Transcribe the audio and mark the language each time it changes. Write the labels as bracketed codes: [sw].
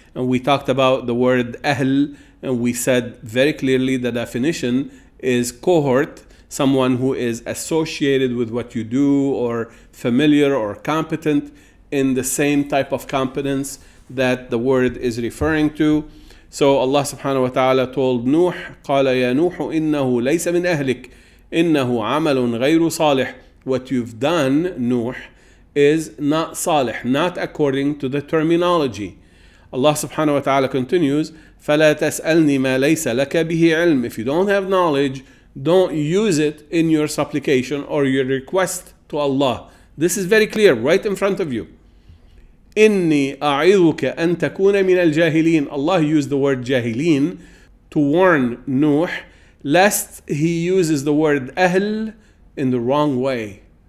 [en] And we talked about the word ahl, and we said very clearly the definition is cohort, someone who is associated with what you do, or familiar or competent in the same type of competence that the word is referring to. So Allah subhanahu wa ta'ala told Nuh, [ar] قَالَ يَا نُوحُ إِنَّهُ لَيْسَ مِنْ أَهْلِكَ إِنَّهُ عَمَلٌ غَيْرُ صَالِحٍ. [en] What you've done, Nuh, is not salih, not according to the terminology. Allah subhanahu wa ta'ala continues, [ar] فَلَا تَسْأَلْنِي مَا لَيْسَ لَكَ بِهِ عِلْمٍ. [en] If you don't have knowledge, don't use it in your supplication or your request to Allah. This is very clear, right in front of you. [ar] إِنِّي أَعِظُكَ أَن تَكُونَ مِنَ الْجَاهِلِينَ. [en] Allah used the word jahilin to warn Nuh, lest he uses the word ahl in the wrong way.